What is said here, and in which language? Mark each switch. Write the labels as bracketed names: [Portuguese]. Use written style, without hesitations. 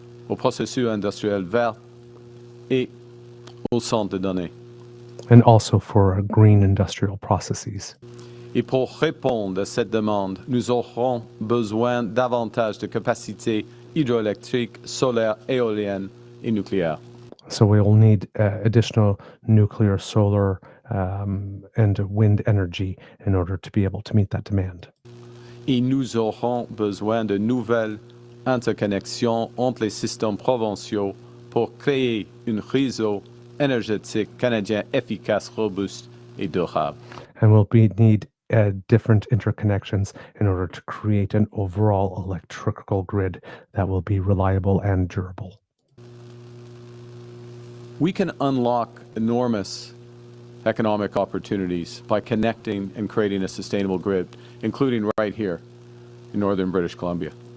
[French] Au processus industriel vert et au centre de données. [English] And also for green industrial processes. [French] Et pour répondre à cette demande, nous aurons besoin davantage de capacités hydroélectriques, solaires, éoliennes et nucléaires. [English] So we will need additional nuclear, solar, and wind energy in order to be able to meet that demand. [French] Et nous aurons besoin de nouvelles interconnexions entre les systèmes provinciaux pour créer un réseau énergétique canadien efficace, robuste et durable. [English] And we'll need different interconnections in order to create an overall electrical grid that will be reliable and durable. We can unlock enormous economic opportunities by connecting and creating a sustainable grid, including right here in northern British Columbia.